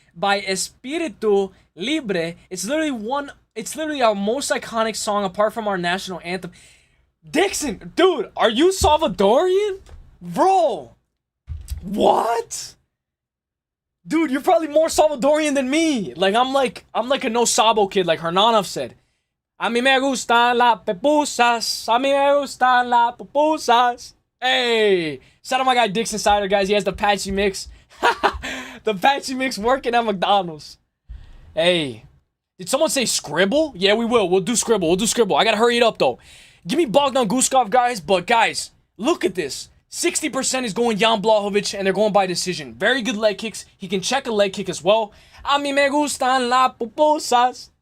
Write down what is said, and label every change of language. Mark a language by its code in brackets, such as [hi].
[en] By Espíritu Libre. It's literally our most iconic song apart from our national anthem. Dixon, dude, are you Salvadorian? Bro. What? Dude, you're probably more Salvadorian than me. Like I'm like a no sabo kid, like Hernanov said. [es] A mí me gustan las pupusas. A mí me gustan las pupusas. [en] Hey, shout out my guy Dix Insider, guys. He has the patchy mix. The patchy mix working at McDonald's. Hey, did someone say Scribble? Yeah, we will. We'll do Scribble. We'll do Scribble. I gotta hurry it up though. Give me Bogdan Guskov, guys. But guys, look at this. 60% is going Jan Blachowicz, and they're going by decision. Very good leg kicks. He can check a leg kick as well. [es] A mí me gustan las pupusas.